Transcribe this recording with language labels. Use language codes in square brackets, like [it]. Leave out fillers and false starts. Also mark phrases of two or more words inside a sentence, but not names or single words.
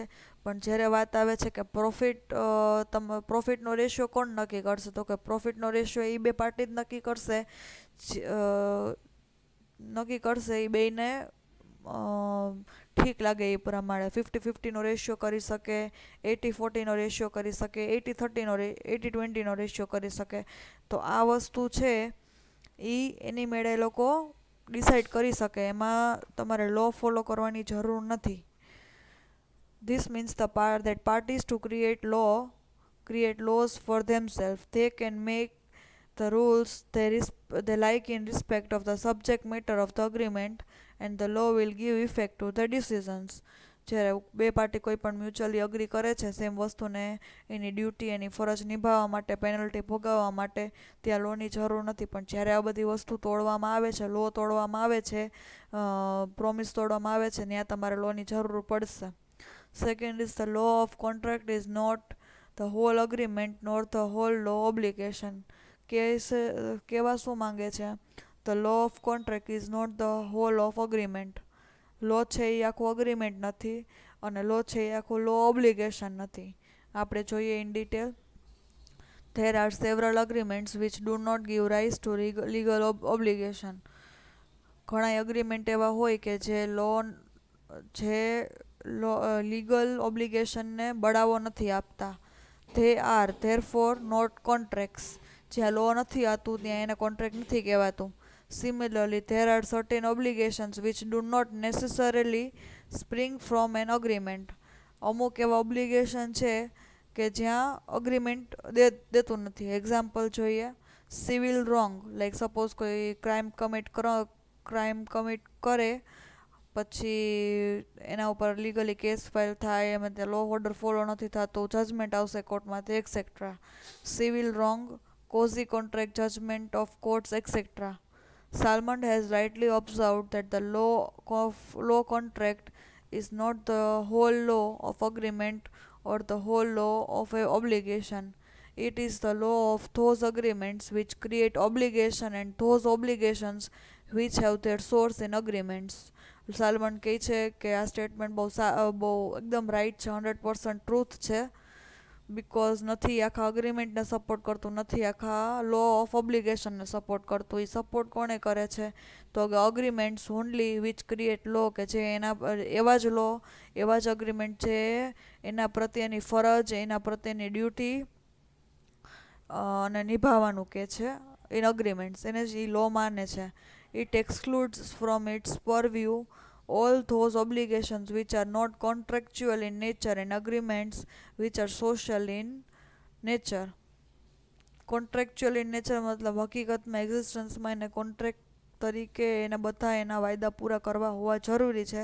[gu] પણ જ્યારે વાત આવે છે કે [en] profit ratio [gu] કોણ નક્કી કરશે, તો કે [en] profit ratio [gu] એ બે પાર્ટી જ નક્કી કરશે એ બેયને ઠીક લાગે એ પ્રમાણે. 50-50નો રેશિયો કરી શકે, 80-40નો રેશિયો કરી શકે, 80-20નો રેશિયો કરી શકે. તો આ વસ્તુ છે એની મેળે લોકો ડિસાઈડ કરી શકે. એમાં તમારે [en] law follow [gu] કરવાની જરૂર નથી. [en] This means that parties to create laws for themselves. They can make the rules they like in respect of the subject matter of the agreement, and the law will give effect to the decisions. [gu] જ્યારે બે પાર્ટી કોઈ પણ [en] mutually agree [gu] કરે છે સેમ વસ્તુને એની ડ્યુટી એની ફરજ નિભાવવા માટે, પેનલ્ટી ભોગવવા માટે, ત્યાં લોની જરૂર નથી. પણ જ્યારે આ બધી વસ્તુ તોડવામાં આવે છે, લો તોડવામાં આવે છે, પ્રોમિસ તોડવામાં આવે છે, ત્યાં તમારે લોની જરૂર પડશે. [en] Second is the law of contract is not the whole agreement nor the whole law obligation. [gu] કેવા શું માંગે છે? [en] The law of contract is not the whole of agreement. [gu] લો છે એ આખું અગ્રીમેન્ટ નથી અને લો છે એ આખું [en] law obligation [gu] નથી. આપણે જોઈએ [en] in detail. There are several agreements which do not give rise to legal obligation. [gu] ઘણા એગ્રીમેન્ટ એવા હોય કે જે [en] legal obligation [gu] બળાવો નથી આપતા. [en] They are therefore not contracts. [gu] જ્યાં લો નથી આવતું ત્યાં એને કોન્ટ્રાક્ટ નથી કહેવાતું. [en] Similarly, there are certain obligations which do not necessarily spring from an agreement. [gu] અમુક એવા ઓબ્લિગેશન છે કે જ્યાં અગ્રીમેન્ટ દેતું નથી. એક્ઝામ્પલ જોઈએ. [en] civil wrong, [gu] લાઈક સપોઝ કોઈ [en] crime commit [gu] કરે પછી એના ઉપર [en] legally case file [gu] થાય, એમાં ત્યાં [en] law order follow [gu] નથી થતો, જજમેન્ટ આવશે કોર્ટમાંથી, એક્સેટ્રા. [en] civil wrong, quasi contract judgment of courts, etcetera. Salmond has rightly observed that the law contract is not the whole law of agreement or the whole law of a obligation. It is the law of those agreements which create obligation and those obligations which have their source in agreements. [gu] સાલમન કહે છે કે આ સ્ટેટમેન્ટ બહુ એકદમ રાઈટ છે, 100% ટ્રુથ છે. બિકોઝ નથી આખા અગ્રીમેન્ટને સપોર્ટ કરતું, નથી આખા [en] law of obligation support [gu] કરતું. એ સપોર્ટ કોણે કરે છે? તો [en] agreements only which create law, [gu] કે જે એના એવા જ લો, એવા જ અગ્રીમેન્ટ જે એના પ્રત્યેની ફરજ, એના પ્રત્યેની ડ્યુટી અને નિભાવવાનું કે છે [en] in agreements, [gu] એને જ એ લો માને છે. [en] It excludes from its purview all those obligations which are not contractual in nature and agreements which are social in nature. contractual in nature [gu] મતલબ હકીકતમાં એક્ઝિસ્ટન્સમાં એને કોન્ટ્રાક્ટ તરીકે એને બધા એના વાયદા પૂરા કરવા હોવા જરૂરી છે.